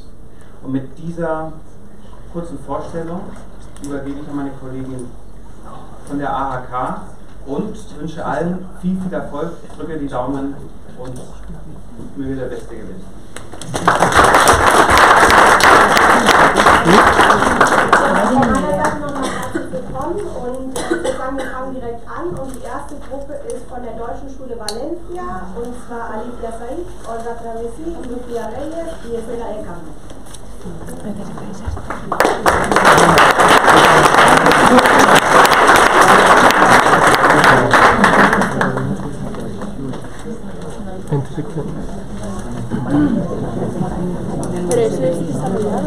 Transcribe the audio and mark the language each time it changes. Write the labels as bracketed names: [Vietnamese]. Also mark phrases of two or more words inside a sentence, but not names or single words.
[German] Und mit dieser kurzen Vorstellung übergebe ich an meine Kollegin von der AHK und wünsche allen viel, viel Erfolg, drücke die Daumen und möge der Beste gewinnen. Willkommen, und ich würde sagen, wir fangen direkt an, und die erste Gruppe ist von der Deutschen Schule Valencia, und zwar Alicia Said, Olga Travesi und Lucía Reyes y Estela Eckham. [Spanish] Pero eso es desarrollado.